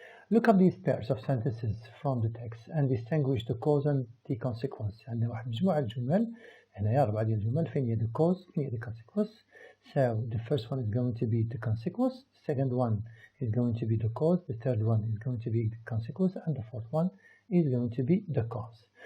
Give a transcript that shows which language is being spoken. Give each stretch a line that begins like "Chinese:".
English: Look up these pairs of sentences from the text and distinguish the cause and the consequence.
Arabic: عندنا واحد مجموعة جمل هنايا 4 ديال الجمل فين هي
English: the cause
Arabic: فين هي
English: the consequence. So the first one is going to be the consequence, the second one is going to be the cause, the third one is going to be the consequence, and the fourth one is going to be the cause.